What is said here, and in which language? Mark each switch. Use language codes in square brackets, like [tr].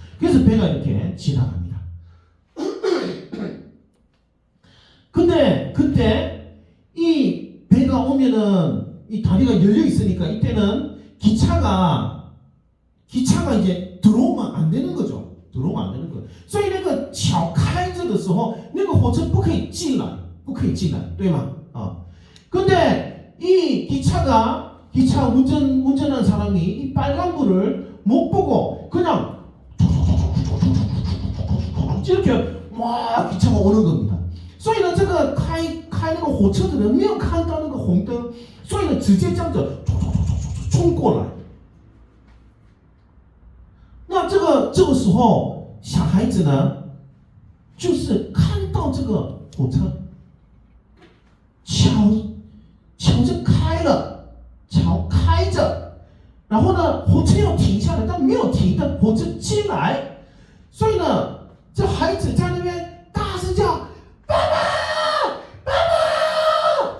[ko] 그래서 배가 이렇게 지나갑니다. 근데 그때 이 배가 오면은 이 다리가 열려 있으니까 이때는 기차가 이제 들어오면 안 되는 거죠. 들어오면 안 되는 거예요. [zh] 所以那个桥开着的时候，那个火车不可以进来，对吗？ [ko] 근데 이 기차 운전하는 사람이 이 빨간불을 못 보고 그냥 이렇게 막 기차가 오는 겁니다. [zh] 所以呢，这个开那个火车的人没有看到那个红灯，所以呢，直接这样子冲过来。那这个时候，小孩子呢，就是看到这个火车，桥就开了，桥开着，然后呢，火车要停下来，但没有停的，火车进来，所以呢，这孩子在那边大声叫：“爸爸，爸爸！”